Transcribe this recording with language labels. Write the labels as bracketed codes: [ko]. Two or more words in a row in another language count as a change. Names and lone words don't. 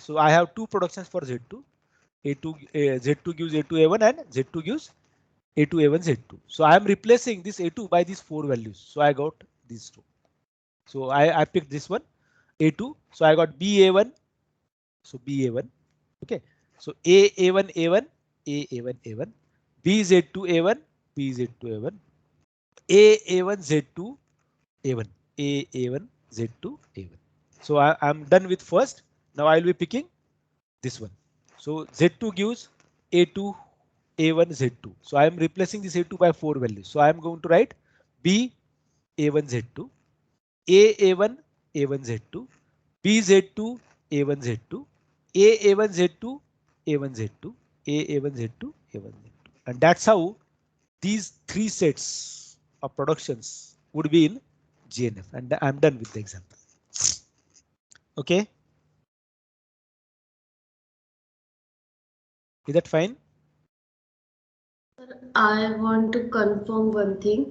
[en] So I have two productions for Z2. Z2 gives A2 A1 and Z2 gives A2 A1 Z2. So I am replacing this A2 by these four values. So I got these two. So I picked this one A2. So I got BA1. So BA1. Okay. So A1 A1 A1 A1 BZ2 A1 BZ2 A1 A1 Z2 A1 A1 Z2 A1. So I'm done with first. Now I'll be picking this one. So Z2 gives A2 A1 Z2. So I am replacing this A2 by four values. So I am going to write B A1 Z2 A1 A1 Z2 BZ2 A1 Z2 A1 Z2 A1 Z2 A1 Z2 A1 Z2. And that's how these three sets of productions would be in GNF. And I'm done with the example. Okay. Is that fine? I want to confirm one thing.